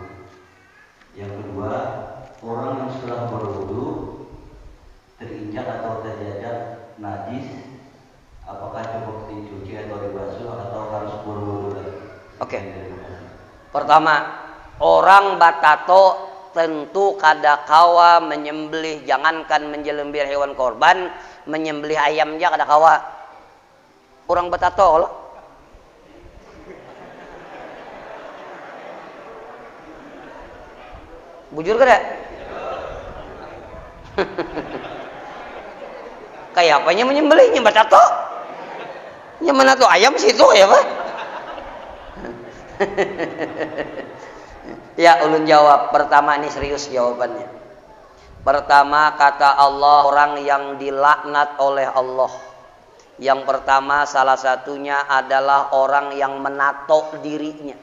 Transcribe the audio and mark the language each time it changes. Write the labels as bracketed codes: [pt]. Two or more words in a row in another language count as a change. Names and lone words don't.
[id] Yang kedua, orang yang setelah berwudu terinjak atau terjajah najis, apakah cukup dicuci atau dibasuh atau harus berwudu lagi? Oke. [bjn] Pertama, orang batato tentu kada kawa menyembelih, jangankan menyembelih hewan korban, menyembelih ayam aja kada kawa. Orang batato loh. Bujur kada? Kayak apanya menyembelihnya batato? [id] Yang mana tuh ayam situ ya Pak? [bjn] Ya, ulun jawab. [id] Pertama, ini serius jawabannya. Pertama, kata Allah, orang yang dilaknat oleh Allah. Yang pertama, salah satunya adalah orang yang menato dirinya.